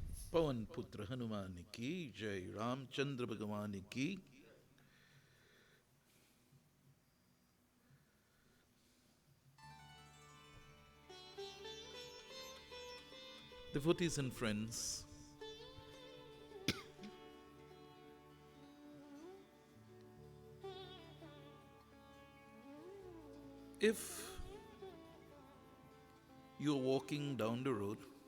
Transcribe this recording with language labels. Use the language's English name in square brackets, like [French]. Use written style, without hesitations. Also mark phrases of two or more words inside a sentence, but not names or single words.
[Hindi] पवन पुत्र हनुमान की जय, रामचंद्र भगवान की। [English] Devotees and friends, if you're walking down the road